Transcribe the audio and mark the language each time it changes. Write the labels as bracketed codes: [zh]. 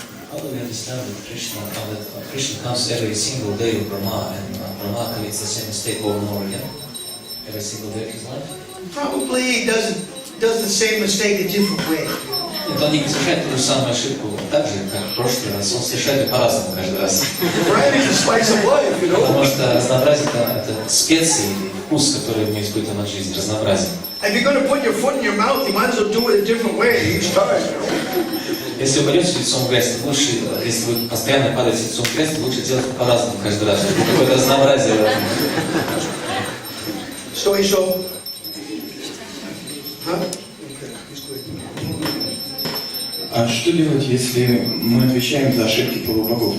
[en] How do we understand that Krishna comes every single day of Brahma, and Brahma commits the same mistake over and over again? Every single day of his life? Probably he does the same mistake a different way. [ru] Нет, он не совершает ту же самую ошибку так же, как в прошлый раз. Он совершает ее по-разному каждый раз. [en] Variety is the spice of life, you know. [ru] Потому что разнообразие это специи, вкус, который мы испытываем от жизни, разнообразие. [en] If you're going to put your foot in your mouth, you might as well do it a different way each time, you know. [ru] Если вы пойдете лицом в грязь, то лучше, если вы постоянно падаете лицом в грязь, то лучше делать по-разному каждый раз, чтобы какое-то разнообразие. Что еще? [en] Okay, he's good. [ru] А что делать, если мы отвечаем за ошибки полубогов?